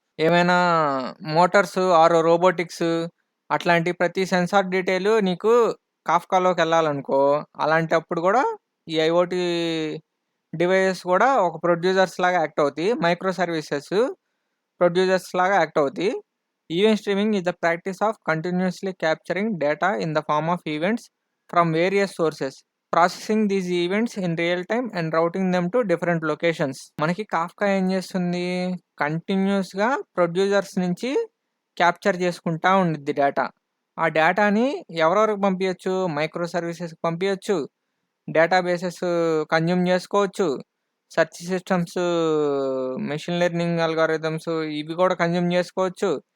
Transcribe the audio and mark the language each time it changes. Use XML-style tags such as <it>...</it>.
<te>ఏమైనా Motors are robotics అట్లాంటి ప్రతి సెన్సార్ డీటెయిల్ నీకు కాఫ్కాలోకి వెళ్ళాలనుకో, అలాంటప్పుడు కూడా ఈ ఐఓటీ డివైజెస్ కూడా ఒక ప్రొడ్యూసర్స్ లాగా యాక్ట్ అవుతాయి. మైక్రో సర్వీసెస్ ప్రొడ్యూసర్స్ లాగా యాక్ట్ అవుతాయి.</te> <en>Event streaming is the practice of continuously capturing data in the form of events from various sources, processing these events in real time and routing them to different locations.</en> <te>మనకి Kafka ఏం చేస్తుంది? కంటిన్యూస్గా producers నుంచి capture చేసుకుంటా ఉండిద్ది data. ఆ డేటాని ఎవరెవరికి పంపించచ్చు? మైక్రో సర్వీసెస్కి పంపించచ్చు, డేటాబేసెస్ కన్జ్యూమ్ చేసుకోవచ్చు, search systems, machine learning algorithms ఇవి కూడా కన్జ్యూమ్ చేసుకోవచ్చు.</te>